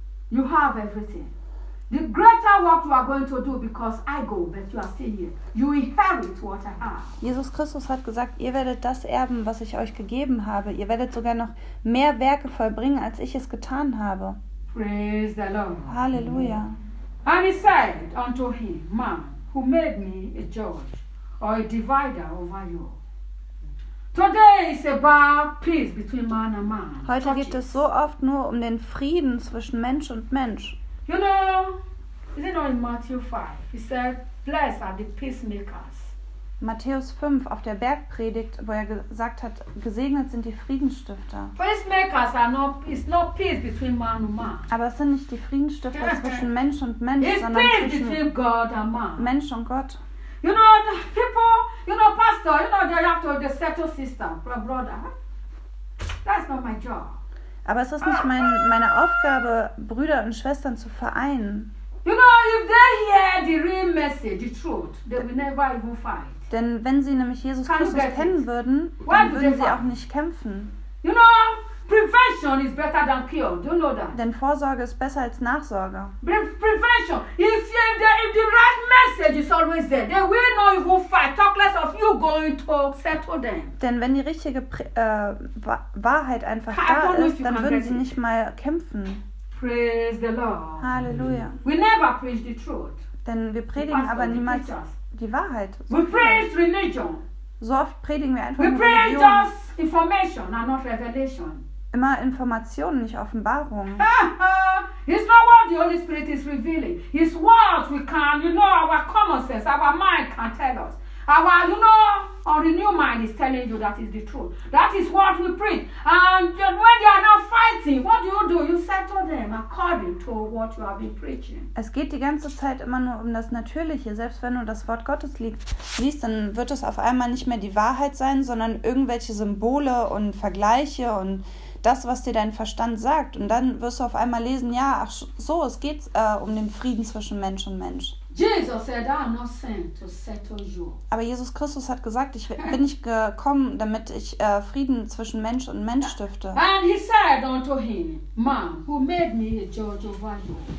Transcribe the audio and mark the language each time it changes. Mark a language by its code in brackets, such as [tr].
[en] You have everything. The greater work you are going to do because I go, but you are still here. You inherit what I have. [de] Jesus Christus hat gesagt, ihr werdet das erben, was ich euch gegeben habe. Ihr werdet sogar noch mehr Werke vollbringen, als ich es getan habe. [en] Praise the Lord. Hallelujah. And he said unto him, Man, who made me a judge or a divider over you? Today is about peace between man and man. [de] Heute geht es so oft nur um den Frieden zwischen Mensch und Mensch. [en] You know, is it not in Matthew 5? He said, Blessed are the peacemakers. [de] Matthäus 5 auf der Bergpredigt, wo er gesagt hat, gesegnet sind die Friedensstifter. [en] Peacemakers are not, it's not peace between man and man. [de] Aber es sind nicht die Friedensstifter zwischen Mensch und Mensch, [en] it's [de] sondern [en] peace [de] zwischen [en] between God and man. [de] Mensch und Gott. [en] You know, the people, you know, pastor, you know, they have to the settle system, brother. That's not my job. [de] Aber es ist nicht meine Aufgabe, Brüder und Schwestern zu vereinen. [en] You know, if they hear the real message, the truth, they will never even fight. [de] Denn wenn sie nämlich Jesus Christus kennen würden, dann würden sie auch nicht kämpfen. [en] You know, prevention is better than cure. Do you know that? [de] Denn Vorsorge ist besser als Nachsorge. [en] Prevention. If the right message is always there, they will not even fight. Talk less of you going to settle them. [de] Denn wenn die richtige Wahrheit einfach da ist, dann würden sie nicht mal kämpfen. [en] Praise the Lord. [de] Halleluja. [en] We never preach the truth. [de] Denn wir predigen aber niemals die Wahrheit. [en] So we preach religion. [de] So oft predigen wir einfach [en] we [de] nur Religion. [en] We preach just information and not revelation. [de] Immer Informationen, nicht Offenbarung. [en] It's not what the Holy Spirit is revealing. It's what we can, you know, our common sense, our mind can tell us. Our, you know, our new mind is telling you that is the truth. That is what we preach. And when they are now fighting, what do? You settle them according to what you have been preaching. [de] Es geht die ganze Zeit immer nur um das Natürliche. Selbst wenn du das Wort Gottes liest, dann wird es auf einmal nicht mehr die Wahrheit sein, sondern irgendwelche Symbole und Vergleiche und das, was dir dein Verstand sagt. Und dann wirst du auf einmal lesen, ja, ach so, es geht um den Frieden zwischen Mensch und Mensch. [en] Jesus said, I am not sent to settle you. [de] Aber Jesus Christus hat gesagt, ich bin nicht gekommen, damit ich Frieden zwischen Mensch und Mensch stifte. [en] And he said unto him, Man, who made me a judge over you?